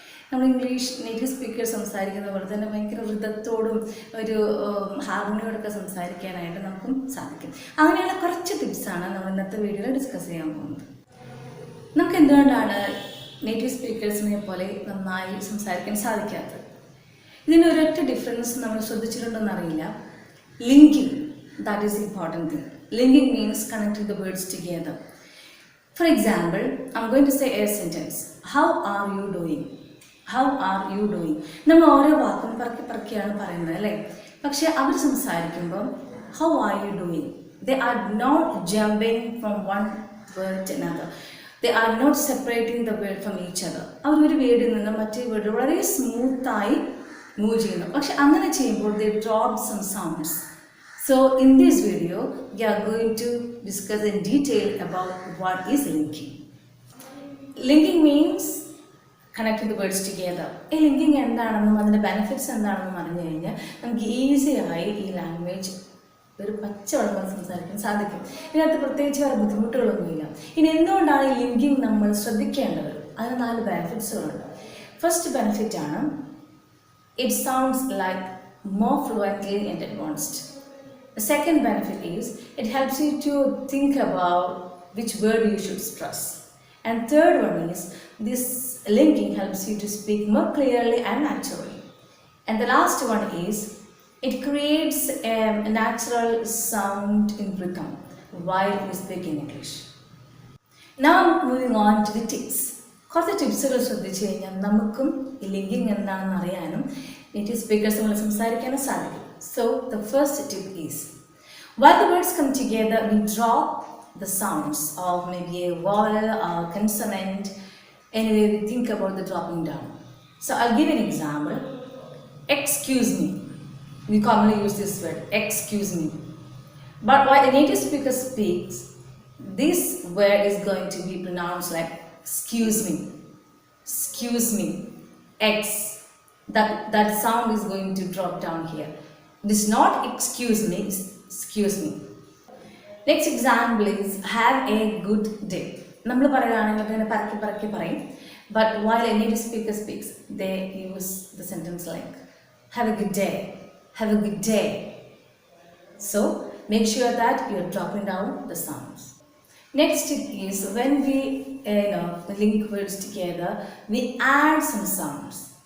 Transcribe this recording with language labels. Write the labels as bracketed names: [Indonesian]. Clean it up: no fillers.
[Malayalam] നമ്മൾ English native speakers സംസാരിക്കുന്ന പോലെ തന്നെ ഭയങ്കര വൃദ്ധത്തോടും ഒരു ഹാർമണിയോടൊക്കെ സംസാരിക്കാനായിട്ട് നമുക്കും സാധിക്കും. അങ്ങനെയുള്ള കുറച്ച് ടിപ്സാണ് നമ്മൾ ഇന്നത്തെ വീഡിയോയിൽ ഡിസ്കസ് ചെയ്യാൻ പോകുന്നത്. നമുക്ക് എന്തുകൊണ്ടാണ് നേറ്റീവ് സ്പീക്കേഴ്സിനെ പോലെ നന്നായി സംസാരിക്കാൻ സാധിക്കാത്തത്? ഇതിന് ഒരൊറ്റ ഡിഫറൻസ് നമ്മൾ ശ്രദ്ധിച്ചിട്ടുണ്ടെന്ന് അറിയില്ല. [English] Linking, that is important thing. Linking means connecting the words together. For example, I'm going to say a sentence. How are you doing? How are you doing? [Malayalam] നമ്മൾ ഓരോ വാക്കും പറക്കിയാണ് പറയുന്നത് അല്ലേ? പക്ഷെ അവർ സംസാരിക്കുമ്പോൾ [English] how are you doing? They are not jumping from one word to another. They are not separating the word from each other. [Malayalam] അവർ ഒരു വേർഡിൽ നിന്ന് മറ്റേ വേർഡ് വളരെ സ്മൂത്തായി മൂവ് ചെയ്യുന്നു. പക്ഷെ അങ്ങനെ ചെയ്യുമ്പോൾ [English] they drop some sounds. So in this video we are going to discuss in detail about what is linking. Linking means connecting the words together. [Malayalam] ഈ linking എന്താണെന്നും അതിൻ്റെ ബെനിഫിറ്റ്സ് എന്താണെന്നും അറിഞ്ഞു കഴിഞ്ഞാൽ നമുക്ക് ഈസിയായി ഈ ലാംഗ്വേജ് ഒരു പച്ചവെള്ളം സംസാരിക്കാൻ സാധിക്കും. ഇതിനകത്ത് പ്രത്യേകിച്ച് വേറെ ബുദ്ധിമുട്ടുകളൊന്നുമില്ല. ഇനി എന്തുകൊണ്ടാണ് ഈ ലിങ്കിങ് നമ്മൾ ശ്രദ്ധിക്കേണ്ടത്? അതിന് 4 ബെനിഫിറ്റ്സുകളുണ്ട്. [English] First benefit ആണ് it sounds like more fluently and advanced. The second benefit is it helps you to think about which word you should stress. And third one is this linking helps you to speak more clearly and naturally. And the last one is it creates a natural sound in rhythm while we speak in English. Now moving on to the tips. [Malayalam] കുറച്ച് ടിപ്സുകൾ ശ്രദ്ധിച്ചു കഴിഞ്ഞാൽ നമുക്കും ഈ linking എന്താണെന്ന് അറിയാനും native speakers നമ്മൾ സംസാരിക്കാനും സാധിക്കും. [English] So the first tip is while the words come together we drop the sounds of maybe a vowel or consonant. Anyway, we think about the dropping down. So I'll give an example. Excuse me. We commonly use this word, excuse me. But while a native speaker speaks, this word is going to be pronounced like excuse me, excuse me, X. That sound is going to drop down here. It is not excuse me, it's excuse me. Next example is have a good day. [Malayalam] നമ്മൾ പറയുകയാണെങ്കിൽ അങ്ങനെ പറക്കി പറയും. [English] But while a native speaker speaks, they use the sentence like have a good day, have a good day. So make sure that you are dropping down the sounds. Next tip is when we link words together, we add some sounds.